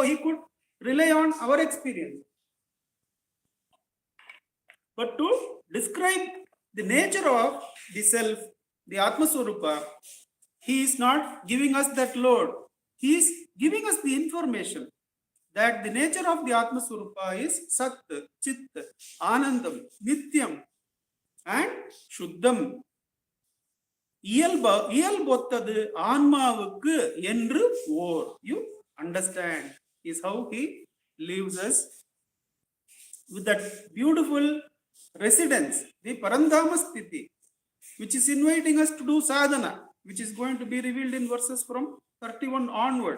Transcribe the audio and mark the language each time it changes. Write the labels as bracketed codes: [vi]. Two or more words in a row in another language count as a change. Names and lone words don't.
[en] He could rely on our experience. But to describe the nature of the self, the [sa] आत्म स्वरूप, [en] he is not giving us that load. He is giving us the information that the nature of the [sa] आत्म स्वरूप [en] is [sa] सत् चित् आनन्दम् नित्यम्, [en] and Shuddham. [ta] இயல்பொத்தது ஆன்மாவுக்கு என்று ஓர். [en] You understand is how he leaves us with that beautiful residence, the [sa] परंधाम स्थिति, [en] which is inviting us to do sadhana, which is going to be revealed in verses from 31 onwards.